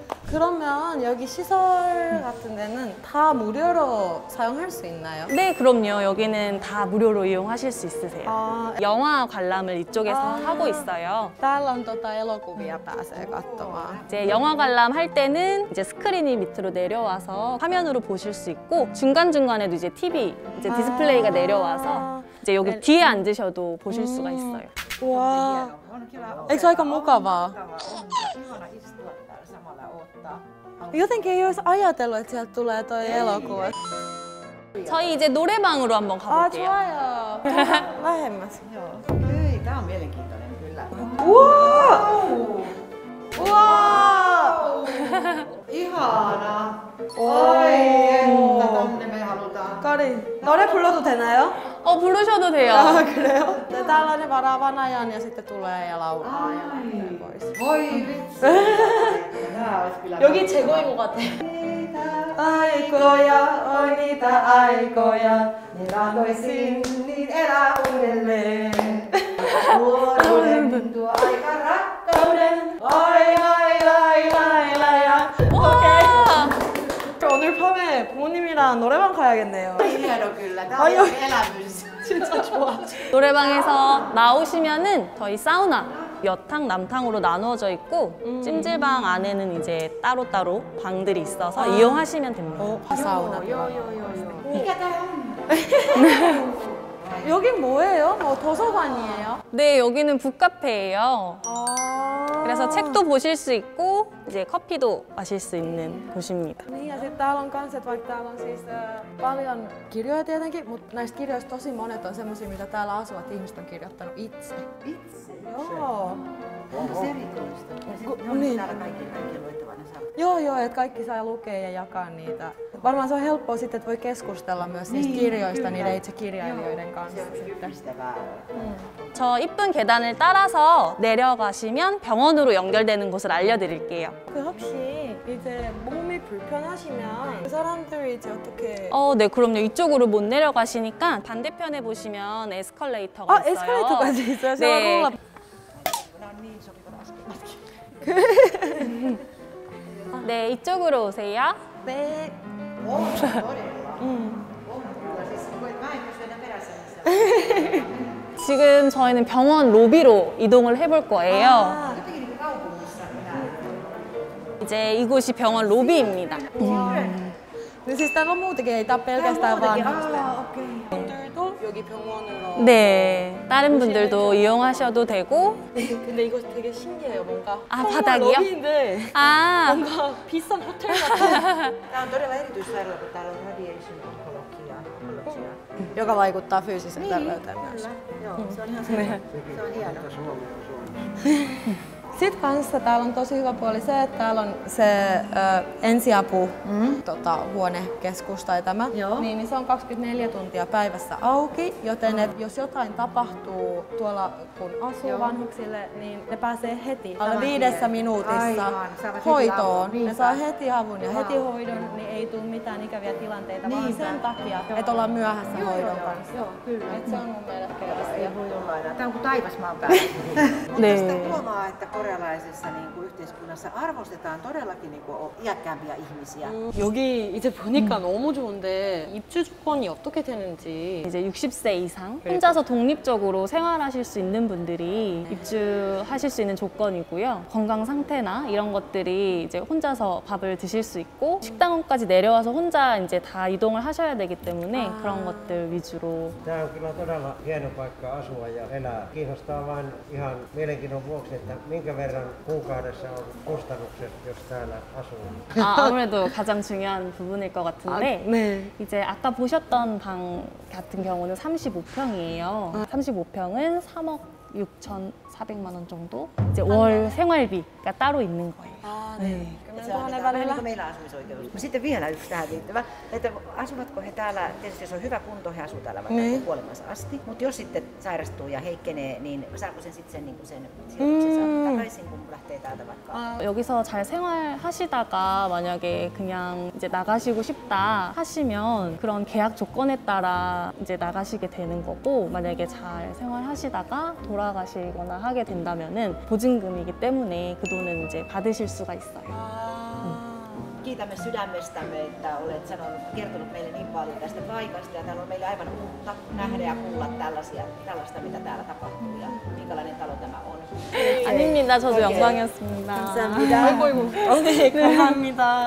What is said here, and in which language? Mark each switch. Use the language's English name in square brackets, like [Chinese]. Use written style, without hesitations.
[Korean] 그러면 여기 시설 같은 데는 다 무료로 사용할 수 있나요? 네, 그럼요. 여기는 다 무료로 이용하실 수 있으세요. 아, 영화 관람을 이쪽에서 하고 있어요. [Finnish] täällä on elokuvia pääsee katsomaan. [Korean] 이제 영화 관람 할 때는 이제 스크린이 밑으로 내려와서 화면으로 보실 수 있고, 중간중간에도 이제 TV, 이제 디스플레이가 내려와서 이제 여기 뒤에 앉으셔도 보실 수가 있어요. 와, [Finnish] On kiva eikö se aika mukavaa? Ihana istua täällä samalla odottaa. Jotenkin ei olisi ajatellut, että sieltä tulee toi elokuva. [Korean] 저희 이제 노래방으로 한번 Ah, 가볼게요. 좋아요. [Finnish] lähemmäs. Joo. Okei, tää on mielenkiintoinen kyllä. 우와! Ihana! Oi, että tonne me halutaan. [Korean] 까리, 노래 불러도 되나요? 부르셔도 돼요. 아, 그래요? [Finnish] 네, tällainen varaavan ajan ja sitten tulee ja laulaa ja lähtee pois. Voi vitsi! Tää olisi kyllä... [Korean] 여기 최고인 것 같아. [Finnish] Aikoja, oi niitä aikoja, niin antoisin niin elää uudelleen. Luonnollinen tuo aika rakkauden. Ai lai lai lai lai ja okei. [Korean] 오늘 밤에 부모님이랑 노래방 가야겠네요. [Finnish] Hieno kyllä, tää on elämys. [Korean] 진짜 좋아. 노래방에서 나오시면은 저희 사우나 여탕, 남탕으로 나누어져 있고 찜질방 안에는 이제 따로따로 방들이 있어서 이용하시면 됩니다. 사우나. [Finnish] Mikä tää on? [Korean] 여긴 뭐예요? 도서관이에요? 네, 여기는 북카페예요. 아. 그래서 책도 보실 수 있고 이제 커피도 마실 수 있는 곳입니다. [Finnish] Niin ja sitten täällä on kans, että vaikka täällä on siis paljon kirjoja tietenkin, mutta näistä kirjoista tosi monet on semmosia, mitä täällä asuvat ihmiset on kirjoittanut itse. Itse? Joo. Onko se erikoista? Ne on Niin. täällä kaikki luettavana saa. Joo, että kaikki saa lukea ja jakaa niitä. Varmaan se on helppoa sitten, että voi keskustella myös niistä kirjoista niiden itse kirjailijoiden kanssa. [Korean] 저 이쁜 계단을 따라서 내려가시면 병원으로 연결되는 곳을 알려드릴게요. 그 혹시 이제 몸이 불편하시면 그 사람들이 이제 어떻게 네, 그럼요. 이쪽으로 못 내려가시니까 반대편에 보시면 에스컬레이터가 있어요. 에스컬레이터까지 있어요? 네. 제가 네, 이쪽으로 오세요. [English] Perfect. [Finnish] On todella. Kyllä siis mä en pysy enää perässä. [Korean] 지금 저희는 병원 로비로 이동을 해볼 거예요. [Finnish] Jotenkin niin kuin kaupungissa näin. [Korean] 이제 이곳이 병원 로비입니다. [Finnish] Niin siis täällä on muutenkin, ei tää ole pelkästään vanhusten. [Korean] 분들도 여기 병원으로. 네, 다른 분들도 이용하셔도 되고. 근데 이거 되게 신기해요. 뭔가 아, 바닥이요? 로비인데 아, 뭔가 비싼 호텔 같아. [Finnish] Tää on todella erityissairaala, kun täällä on radiation onkologia. Joka vaikuttaa fyysiseen terveyteen myös. Kyllä, joo, se on ihan se. Se on hieno. Sitten kanssa täällä on tosi hyvä puoli se, että täällä on se ensiapu huonekeskus tai tämä. Niin se on 24 tuntia päivässä auki, joten jos jotain tapahtuu tuolla kun asuu vanhuksille, niin ne pääsee heti alle 5 minuutissa hoitoon. Ne saa heti avun ja heti hoidon, niin ei tule mitään ikäviä tilanteita, vaan sen takia, että ollaan myöhässä hoidon kanssa. Joo, kyllä. Et se on mun mielestä asia. Ei voi olla enää. Tää on kuin taivasmaan päällä. Mutta sitä huomaa, että korealaisessa niin kuin yhteiskunnassa arvostetaan todellakin niin kuin iäkkäämpiä ihmisiä. [Korean] 여기 이제 보니까 너무 좋은데 입주 조건이 어떻게 되는지. 이제 60세 이상 혼자서 독립적으로 생활하실 수 있는 분들이 입주하실 수 있는 조건이고요. 건강 상태나 이런 것들이 이제 혼자서 밥을 드실 수 있고 식당까지 내려와서 혼자 이제 다 이동을 하셔야 되기 때문에 그런 것들 위주로. Tää on kyllä todella hieno paikka asua ja elää. Kiinnostaa vain ihan mielenkiinnon vuoksi, että minkä verran kuukaudessa on kustannukset, jos täällä asuu. 아무래도 가장 중요한 부분일 것 같은데 이제 아까 보셨던 방 같은 경우는 35평이에요. 35평은 3억 6,400만 원 정도 이제 월 생활비가 따로 있는 거예요. 네. [Finnish] Se on vähän niin kuin meillä asumisoikeus. Sitten vielä yksi tähän liittyvä, että asuvatko he täällä, tietysti jos on hyvä kunto, he asuu täällä vaikka kuolemansa asti, mutta jos sitten sairastuu ja heikkenee, niin saako sen sitten sen, niin kuin sen sijoituksensa takaisin, kun lähtee täältä vaikka? [Korean] 여기서 잘 생활하시다가 만약에 그냥 이제 나가시고 싶다 하시면 그런 계약 조건에 따라 이제 나가시게 되는 거고, 만약에 잘 생활하시다가 돌아가시거나 하게 된다면은 보증금이기 때문에 그 돈은 이제 받으실 수가 있어요. [Finnish] Kiitämme sydämestämme, että olet kertonut meille niin paljon tästä paikasta ja täällä on meille aivan uutta nähdä ja kuulla tällaista, mitä täällä tapahtuu ja minkälainen talo tämä on. [Korean] 아닙니다. 저도 영광이었습니다. 감사합니다. 감사합니다.